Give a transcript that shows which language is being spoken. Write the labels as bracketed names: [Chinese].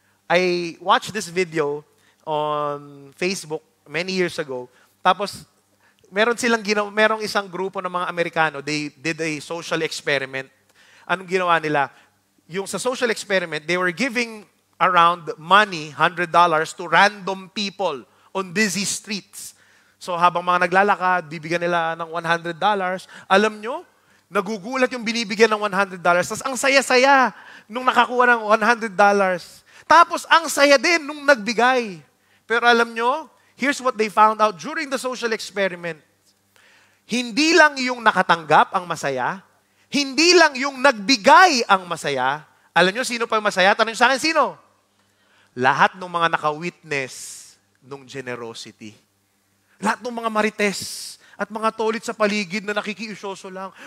[English] I watched this video on Facebook many years ago. [Filipino] Tapos, merong isang grupo ng mga Amerikano, [English] they did a social experiment. [Filipino] Anong ginawa nila? Yung sa [English] social experiment, they were giving around money, $100 to random people on busy streets. [Filipino] So habang mga naglalakad, bibigyan nila ng $100. Alam nyo, nagugulat yung binibigyan ng $100. Tapos ang saya-saya nung nakakuha ng $100. Tapos ang saya din nung nagbigay. Pero alam nyo, [English] here's what they found out during the social experiment. [Filipino] Hindi lang yung nakatanggap ang masaya, hindi lang yung nagbigay ang masaya. Alam nyo, sino pa yung masaya? Tanong sa akin, sino? Lahat ng mga naka-witness ng generosity. Lahat ng mga marites at mga tolit sa paligid na nakikiusyoso lang.